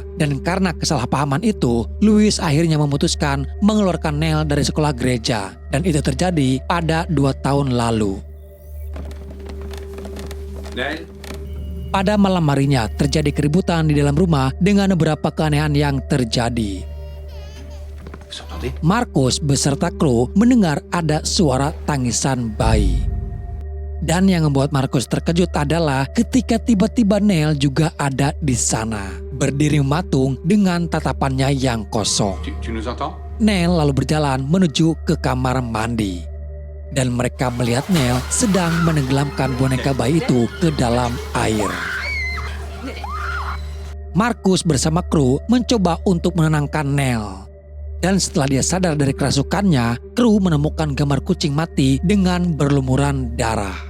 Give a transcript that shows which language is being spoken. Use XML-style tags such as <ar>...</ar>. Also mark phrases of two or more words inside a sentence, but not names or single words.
<id>Dan karena kesalahpahaman itu, Louis akhirnya memutuskan mengeluarkan Neil dari sekolah gereja. Dan itu terjadi pada 2 tahun lalu. Neil? Pada malam harinya terjadi keributan di dalam rumah dengan beberapa keanehan yang terjadi.</id> <fr>Vous entendez?</fr> <id>Markus beserta kru mendengar ada suara tangisan bayi. Dan yang membuat Markus terkejut adalah ketika tiba-tiba Neil juga ada di sana, berdiri mematung dengan tatapannya yang kosong.</id> <fr>Tu nous entends?</fr> <id>Neil lalu berjalan menuju ke kamar mandi. Dan mereka melihat Neil sedang menenggelamkan boneka bayi itu ke dalam air. Markus bersama kru mencoba untuk menenangkan Neil. Dan setelah dia sadar dari kerasukannya, kru menemukan gambar kucing mati dengan berlumuran darah.</id>